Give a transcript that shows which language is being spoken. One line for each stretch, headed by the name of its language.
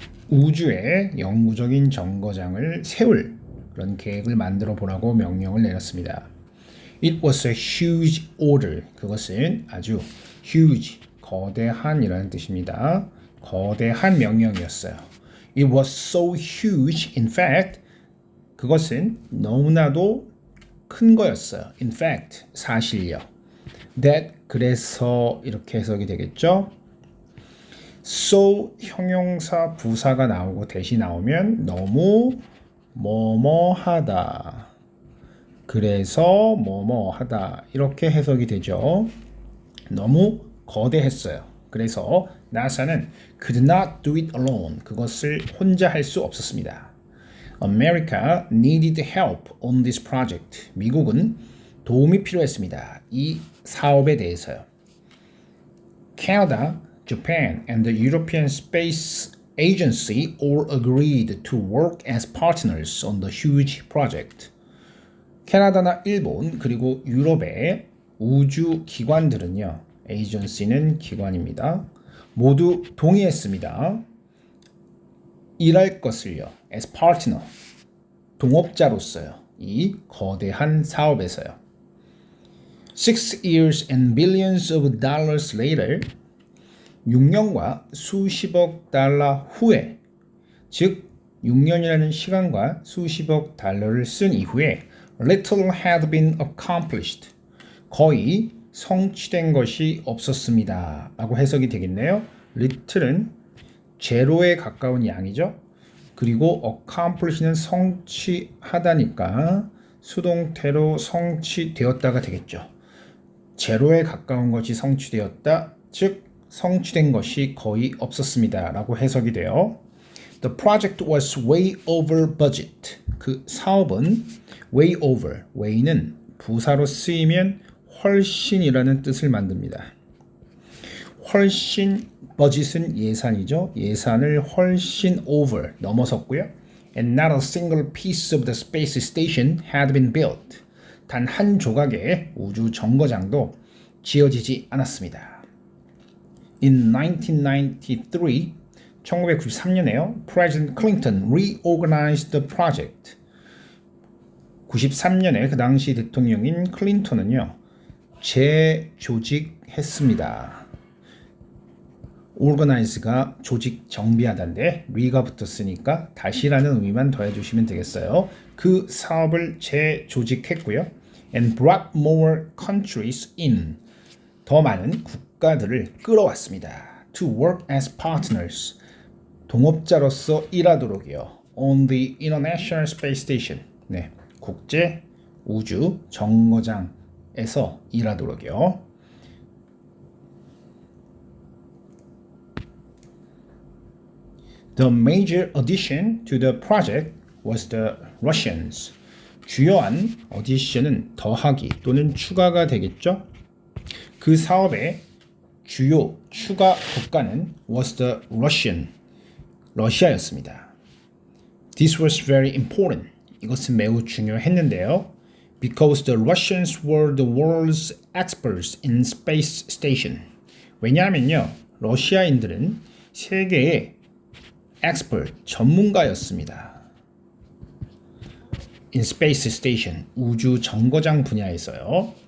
Korean: 우주에 영구적인 정거장을 세울 그런 계획을 만들어 보라고 명령을 내렸습니다.
English: It was a huge order.
Korean: 그것은 아주 huge, 거대한이라는 뜻입니다. 거대한 명령이었어요.
English: It was so huge, in fact,
Korean: 그것은 너무나도 큰 거였어요.
English: In fact,
Korean: 사실요. That, 그래서 이렇게 해석이 되겠죠. So, 형용사 부사가 나오고 대시 나오면 너무 뭐뭐하다. 그래서 뭐뭐하다. 이렇게 해석이 되죠. 너무 거대했어요. 그래서 나사는
English: could not do it alone.
Korean: 그것을 혼자 할 수 없었습니다.
English: America needed help on this project.
Korean: 미국은 도움이 필요했습니다. 이 사업에 대해서요.
English: Canada, Japan, and the European Space Agency all agreed to work as partners on the huge project.
Korean: 캐나다나 일본 그리고 유럽의 우주 기관들은요. 에이전시는 기관입니다. 모두 동의했습니다. 일할 것을요.
English: as partner,
Korean: 동업자로서요. 이 거대한 사업에서요.
English: 6 years and billions of dollars later,
Korean: 6년과 수십억 달러 후에, 즉 6년이라는 시간과 수십억 달러를 쓴 이후에
English: little had been accomplished.
Korean: 거의 성취된 것이 없었습니다. 라고 해석이 되겠네요. little은 제로에 가까운 양이죠. 그리고 accomplish는 성취하다니까 수동태로 성취되었다가 되겠죠. 제로에 가까운 것이 성취되었다. 즉 성취된 것이 거의 없었습니다. 라고 해석이 돼요.
English: The project was way over budget.
Korean: 그 사업은 way over, way는 부사로 쓰이면 훨씬이라는 뜻을 만듭니다. 훨씬, budget은 예산이죠. 예산을 훨씬 over, 넘어섰고요.
English: And not a single piece of the space station had been built.
Korean: 단 한 조각의 우주 정거장도 지어지지 않았습니다.
English: In 1993,
Korean: 1993년에요.
English: President Clinton reorganized the project.
Korean: 93년에 그 당시 대통령인 클린턴은요. 재조직했습니다. organize가 조직 정비하다인데 re가 붙었으니까 다시라는 의미만 더해주시면 되겠어요. 그 사업을 재조직했고요.
English: And brought more countries in.
Korean: 더 많은 국가들을 끌어왔습니다.
English: To work as partners.
Korean: 동업자로서 일하도록이요.
English: On the International Space Station.
Korean: 네, 국제 우주 정거장에서 일하도록이요.
English: The major addition to the project was the Russians.
Korean: 주요한 어디션은 더하기 또는 추가가 되겠죠. 그 사업의 주요 추가 국가는
English: was the Russian.
Korean: 러시아였습니다.
English: This was very important.
Korean: 이것은 매우 중요했는데요.
English: Because the Russians were the world's experts in space station.
Korean: 왜냐하면요, 러시아인들은 세계의 expert, 전문가였습니다.
English: In space station,
Korean: 우주 정거장 분야에서요.